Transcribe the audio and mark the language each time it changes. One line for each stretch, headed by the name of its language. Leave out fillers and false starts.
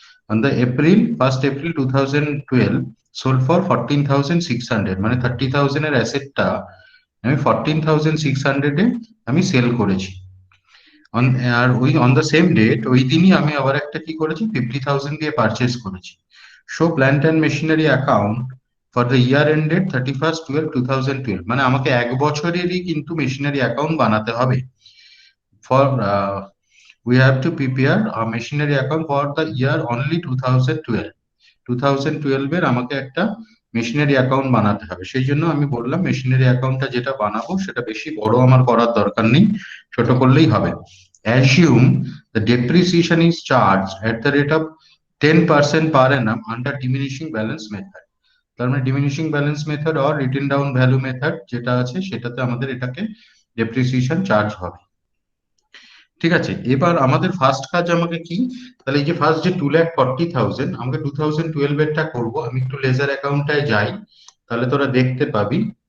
English: on the April 1st April 2012 sold for 14,600,
Bangla: মানে 30,000-এর অ্যাসেটটা আমি 14,600-এ আমি সেল করেছি। আর ওই অন দ্য সেম ডেট ওই দিনই আমি আবার একটা কি করেছি, 50,000 দিয়ে পারচেস করেছি।
English: show plant and machinery account for the year ended 31st 12
Bangla: মানে আমাকে 1 বছরেরই কিন্তু মেশিনারি অ্যাকাউন্ট বানাতে হবে।
English: for we have to prepare a machinery account for the year only 2012।
Bangla: 2012-এর আমাকে একটা মেশিনারি অ্যাকাউন্ট বানাতে হবে। সেই জন্য আমি বললাম মেশিনারি অ্যাকাউন্টটা যেটা বানাবো সেটা বেশি বড় আমার করার দরকার নেই, ছোট করলেই হবে।
English: Assume the depreciation is charged at the rate of 10% per annum under diminishing balance method।
Bangla: তার মানে diminishing balance method or written down value method যেটা আছে সেটাতে আমাদের এটাকে ডেপ্রিসিয়েশন চার্জ হবে। ঠিক আছে, এবার আমাদের ফার্স্ট কাজ আমাকে কি, তাহলে এই যে ফার্স্ট যে 2,40,000 আমাকে 2012-এরটা করবো। আমি একটু লেজার অ্যাকাউন্টটায় যাই, তাহলে তোরা দেখতে পাবি।